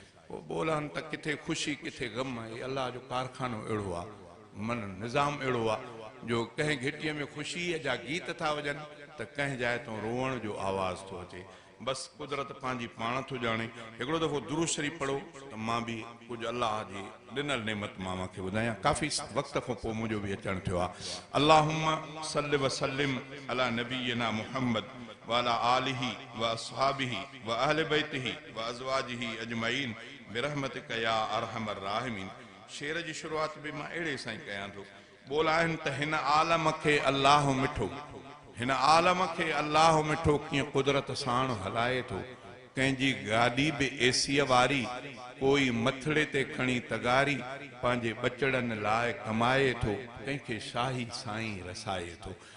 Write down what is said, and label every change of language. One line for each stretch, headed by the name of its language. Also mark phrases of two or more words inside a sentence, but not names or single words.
Sindhi: پوءِ ٻولهن ته ڪٿي خوشي، ڪٿي غم، هي الله جو ڪارخانو اهڙو آهي، من نظام اهڙو آهي جو ڪنهن گهٽيءَ ۾ خوشيءَ جا گيت ٿا وڄن ته ڪنهن جاءِ تون روئڻ جو آواز ٿو اچي. بس قدرت پنهنجي پاڻ ٿو ڄاڻي. هڪڙو دفعو درود شريف پڙهو ته مان به ڪجهه الله جي ڏنل نعمت مان توهان کي ٻڌايان. ڪافي وقت کان پوءِ منهنجو به اچڻ ٿيو آهي.
Arabic: اللهم صل وسلم علی نبينا محمد وعلى آله واصحابه واهل بيته وازواجه اجمعين برحمتك يا ارحم الراحمين.
Sindhi: شعر جي شروعات به مان اهڙي سان ئي ڪيان ٿو. ٻولا آهن ته هن عالم کي الله مٺو، هن عالم کي الله مٺو، ڪيئن قدرت ساڻ هلائي ٿو. ڪنهن جي گاڏي به ايسيءَ واري، ڪوئي مٿڙي تي کڻي تغاري، پنهنجي ٻچڙن لاءِ ڪمائي ٿو، ڪنهن کي شاهي سائين رسائي ٿو.